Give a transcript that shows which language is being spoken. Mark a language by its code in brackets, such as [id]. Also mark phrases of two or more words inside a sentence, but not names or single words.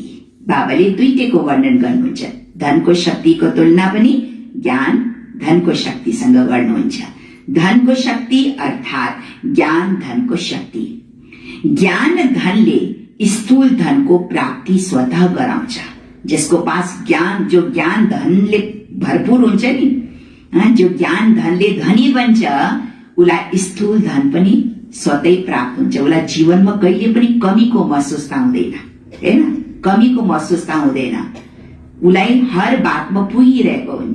[ne] बाबाले दुईटैको वर्णन गर्नुहुन्छ। धनको शक्तिको तुलना पनि ज्ञान धनको शक्तिसँग गर्नुहुन्छ। धनको शक्ति अर्थात् ज्ञान धनको शक्ति। ज्ञान धनले स्थूल धनको प्राप्ति स्वतः गराउँछ। [hi] जिसको पास ज्ञान, [ne] जो ज्ञान धनले भरपूर हुन्छ नि, जो ज्ञान धनले धनी बन्छ, उसलाई स्थूल धन पनि स्वतै प्राप्त हुन्छ। उसलाई जीवनमा कहिले पनि कमीको महसुस हुँदैन, हैन। कमीको महसुस हुँदैन। उसलाई हर बातमा पुगिरहेको हुन्छ।